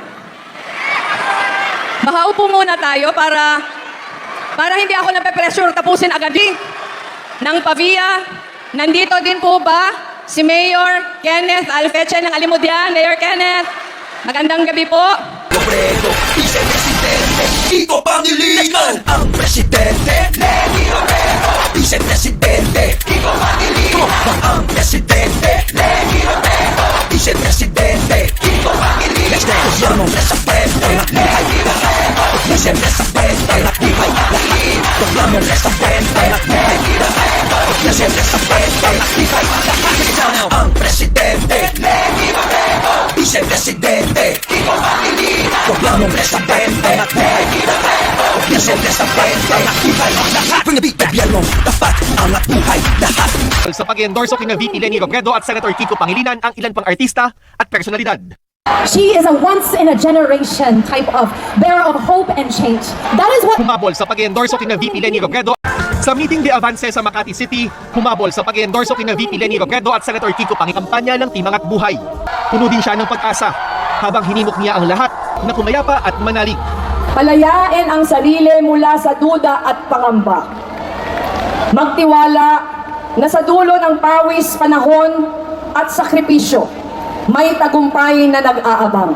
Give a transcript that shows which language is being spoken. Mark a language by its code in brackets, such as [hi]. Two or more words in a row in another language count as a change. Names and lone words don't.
[tl] Baka upo muna tayo para hindi ako nape-pressure tapusin agad ng Pavia. Nandito din po ba si Mayor Kenneth Alfeche ng Alimudia? Mayor Kenneth, magandang gabi po. Kiko Pangilinan, ang presidente Leni Robredo, vice-presidente Kiko Pangilinan, ang presidente Leni Robredo, vice-presidente Kiko Pangilinan, gobyerno sa frente ng Leni Robredo, vice-presidente ng buhay lahat, gobyerno sa frente ng Leni Robredo, vice-presidente ng buhay lahat, ang presidente Leni Robredo, vice-presidente Kiko Pangilinan, gobyerno sa frente ng Leni Robredo, vice-presidente ng buhay lahat, gobyerno dapat angat buhay lahat. Sa pag-endorso kina VP Leni Robredo at Senator Kiko Pangilinan ang ilan pang artista at personalidad. [en] She is a once-in-a-generation type of bearer of hope and change. That is what... [tl] Humabol sa pag-endorso kina VP Leni Robredo. Sa meeting de avance sa Makati City, humabol sa pag-endorso kina VP Leni Robredo at Senator Kiko Pangikampanya ng Team Angat Buhay. Puno din siya ng pag-asa habang hinimok niya ang lahat na pumayapa at manalig. Palayain ang sarili mula sa duda at pangamba. Magtiwala na sa dulo ng pawis, panahon at sakripisyo, may tagumpay na nag-aabang.